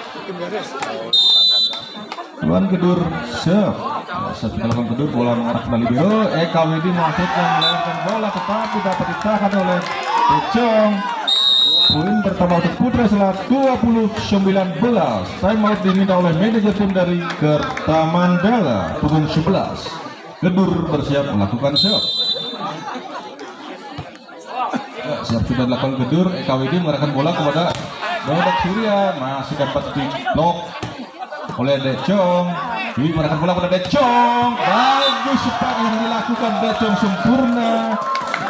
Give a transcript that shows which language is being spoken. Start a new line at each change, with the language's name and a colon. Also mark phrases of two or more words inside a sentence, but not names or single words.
Indonesian: Tuan Gedur serve. Serve dilakukan Gedur, bola mengarah ke libero. Eka Widi masukkan melewatkan bola tetapi dapat ditahan oleh Decong. Poin pertama untuk Putra Selat 20-19. Timeout diminta oleh manajer tim dari Kerta Mandala. Punggung 11. Gedur bersiap melakukan serve. Ya, serve sudah dilakukan Gedur. Eka Widi mengarahkan bola kepada Dedok Surya, masih dapat diblok oleh Decong. Dwi mengarahkan bola kepada Decong. Bagus spike yang dilakukan Decong sempurna.